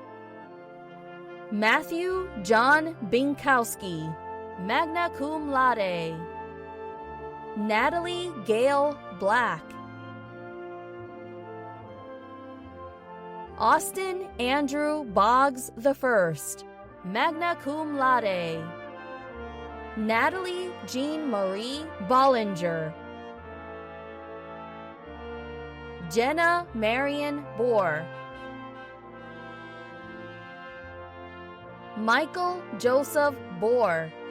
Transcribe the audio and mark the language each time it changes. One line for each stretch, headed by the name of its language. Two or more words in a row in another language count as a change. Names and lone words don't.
English: Matthew John Binkowski,
Latin: magna cum laude.
English: Natalie Gail Black. Austin Andrew Boggs I,
Latin: magna cum laude.
English: Natalie Jean Marie Bollinger. Jenna Marion Bohr. Michael Joseph Bohr.